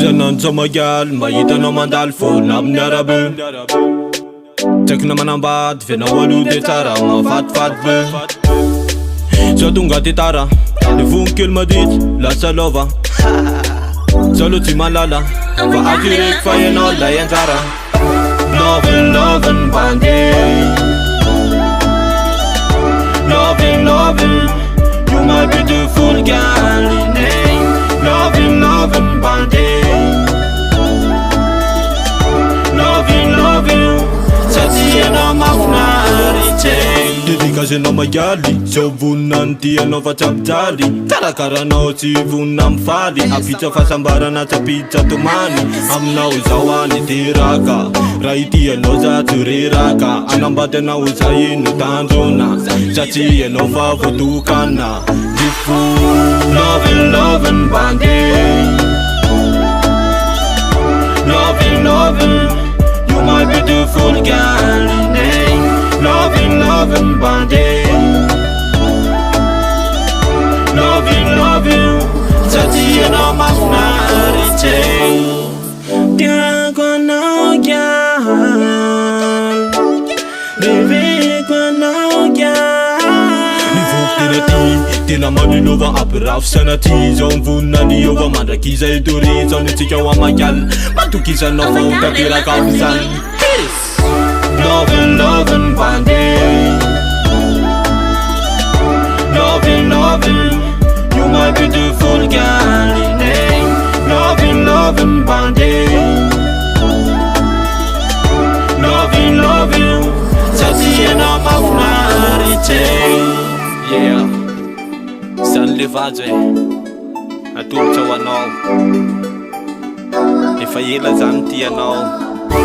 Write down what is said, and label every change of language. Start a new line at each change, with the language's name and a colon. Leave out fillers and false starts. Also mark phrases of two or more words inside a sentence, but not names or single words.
Malagasy: mananza magyal mahita anao mandalo foana amin'ny arabe. Tsaiko na manambady fe nahoalo de tsara mahafatifaty be. Zaho tonga ty tara ny vonikely madity lasa lova. Zaho lo tsy malala fa atireko fa ianao lay anjara.
English: Lovin', lovin' bandit. Lovin', lovin', you my beautiful girl. Lovin', lovin', bandit. Lovin', lovin',
Malagasy: satria anao mahafinaritsy. Dedikasy anao magaly, zao vonina ty anao fa tsapijaly. Karakaranao tsy vonina mifaly, avitsa fahasambarana tsapitsa tomany. Aminao zao any teraka, raha ity anao za tsy reraka. Anambady anao za ino tanjona, satria anao fa voatokana.
English: Lovin', lovin', bandit. Lovin', lovin', you my beautiful girl. Lovin', lovin', bandit. Lovin', lovin',
Malagasy: satria anao mahafinaritsy. Tiako anao girl, reveko anao girl. Nivoko tena ty, tena manilova ampirafisana ty. Zao mivonina niova mandrakiza etory. Zao nitsika ho amagaly, matokisanao fa ho tanteraka amizany.
English: Lovin', lovin', bandit. Lovin', lovin', you my beautiful girl. Lovin', lovin', bandit. Lovin', lovin',
Malagasy: satria anao mahafinaritsy. Yeah, zany le vajo e, atolotra ho anao. Efa ela zany ty anao.